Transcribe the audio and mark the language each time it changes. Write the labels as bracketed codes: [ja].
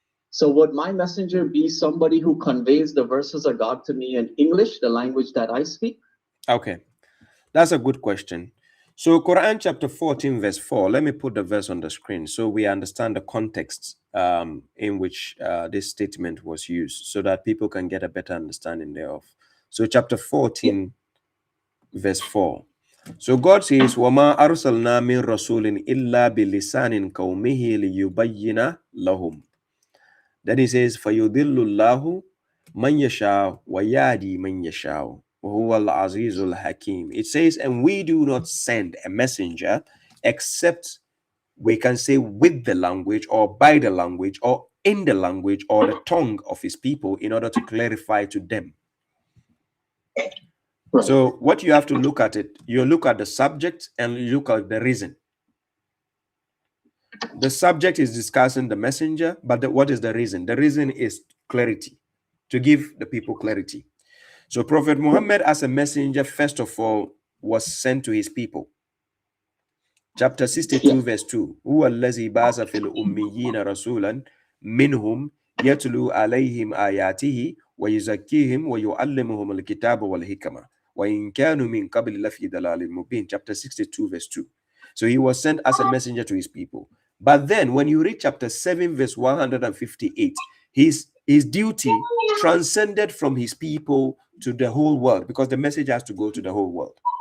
[en] So would my messenger be somebody who conveys the verses of God to me in English, the language that I speak? Okay, that's a good question. So Quran chapter 14 verse 4, let me put the verse on the screen so we understand the context in which this statement was used so that people can get a better understanding thereof. So chapter 14 verse 4. So God says, [ar] وَمَا أَرْسَلْنَا مِن رَسُولٍ إِلَّا بِلِسَانٍ قَوْمِهِ لِيُبَيِّنَ لَهُمْ. [en] Then he says, [ar] فَيُضِلُّ اللَّهُ مَنْ يَشَاءُ وَيَهْدِي مَنْ يَشَاءُ وَهُوَ الْعَزِيزُ الْحَكِيمُ. [en] It says, and we do not send a messenger except we can say with the language or by the language or in the language or the tongue of his people in order to clarify to them. Right. So what you have to look at it, you look at the subject and you look at the reason. The subject is discussing the messenger, but what is the reason? The reason is clarity, to give the people clarity. So Prophet Muhammad as a messenger, first of all, was sent to his people. Chapter 62 verse 2. [ar] هو الذي بعث في الأميين رسولا منهم يتلو عليهم آياته ويزكيهم ويعلمهم الكتاب والحكمة وإن كانوا من قبل لفي ضلال مبين. [en] Chapter 62 verse 2. So he was sent as a messenger to his people. But then when you read chapter 7 verse 158, his duty transcended from his people to the whole world because the message has to go to the whole world.